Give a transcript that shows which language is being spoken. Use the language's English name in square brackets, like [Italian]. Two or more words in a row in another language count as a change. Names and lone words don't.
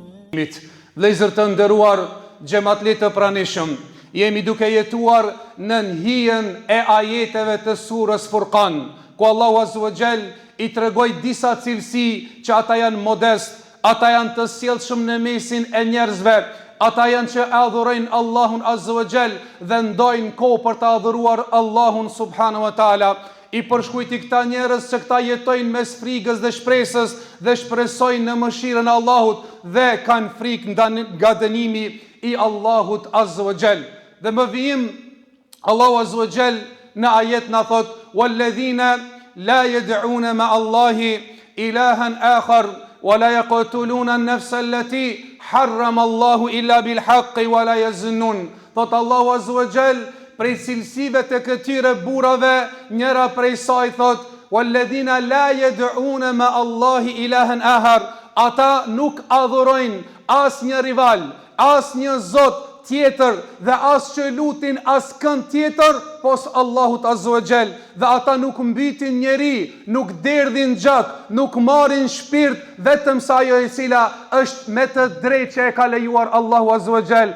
[Albanian] Vëllezër të nderuar, xhamatli të pranishëm, jemi duke jetuar në hijen e ajeteve të surës Furqan, ku Allahu [Arabic] عز وجل [Albanian] i tregoi disa cilësi që ata janë modest, ata janë të sjellshëm në mesin e njerëzve, ata janë që adhurojnë Allahun [Arabic] عز وجل [Albanian] dhe ndojnë kohë për të adhuruar Allahun [Arabic] سبحانه وتعالى. [Albanian] I përshkujti këta njerëz që këta jetojnë mes frikës dhe shpresës dhe shpresojnë në mëshirën e Allahut dhe kanë frikë nga dënimi i Allahut [Arabic] عز وجل. [Albanian] Dhe më vijim Allahu [Arabic] عز وجل [Albanian] në ajet na thot: [Arabic] "والذين لا يدعون مع الله إلها آخر ولا يقتلون النفس التي حرم الله إلا بالحق ولا يزنون." [Albanian] Thot Allahu [Arabic] عز وجل [Albanian] prej cilësive të këtyre burrave, njëra prej saj thot: [Arabic] "والذين لا يدعون مع الله إلها آخر." [Albanian] Ata nuk adhurojnë as një rival, as një zot tjetër dhe as që lutin as kënd tjetër pos Allahut [Arabic] عز وجل. [Albanian] Dhe ata nuk mbitin njeri, nuk derdhin gjak, nuk marrin shpirt, vetëm sa ajo e cila është me të drejtë që e ka lejuar Allahu [Arabic] عز وجل.